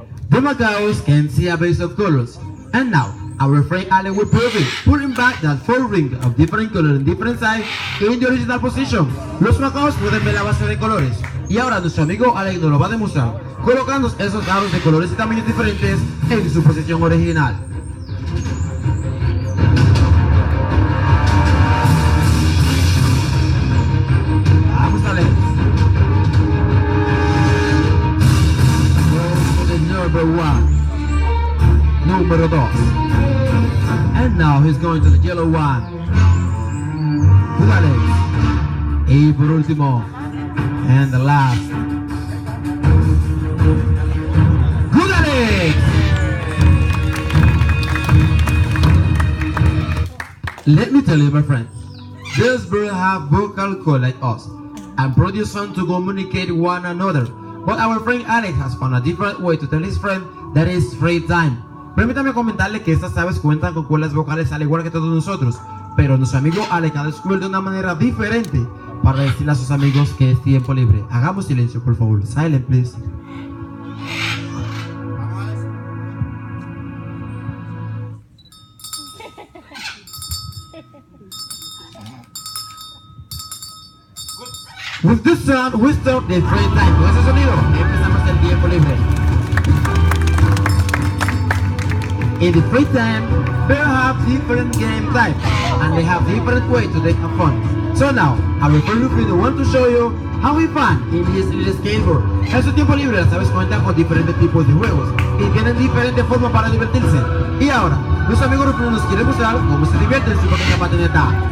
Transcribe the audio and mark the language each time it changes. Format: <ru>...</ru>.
<en>The macaws can see a base of colors, and now our friend Allen will prove it, putting back that four ring of different colors and different size in the original position.</en> <es>Los macaws pueden ver la base de colores, y ahora nuestro amigo Allen nos lo va a demostrar, colocando esos aros de colores y tamaños diferentes en su posición original. Vamos a leer.</es> <en>Number one,</en> <es>número dos,</es> <en>and now he's going to the yellow one. Good Alex.</en> <es>Y por último,</es> <en>and the last, good Alex. Let me tell you, my friend, these birds have vocal cord like us and produce sound to communicate one another. But our friend Alex has found a different way to tell his friend that it's free time.</en> <es>Permítame comentarle que estas aves cuentan con cuerdas vocales al igual que todos nosotros, pero nuestro amigo Alex ha descubierto una manera diferente para decirle a sus amigos que es tiempo libre. Hagamos silencio, por favor.</es> <en>Silent, please. With this sound, we start the free time.</en> <es>Con ese sonido, empezamos el tiempo libre.</es> <en>In the free time, they have different game types and they have different ways to take a fun. So now, our friend Rufino want to show you how we fun in his little skateboard.</en> <es>En su tiempo libre, las aves cuentan con diferentes tipos de juegos y tienen diferentes formas para divertirse. Y ahora, nuestro amigo Rufino nos quiere mostrar cómo se divierte en su pequeña patineta.</es>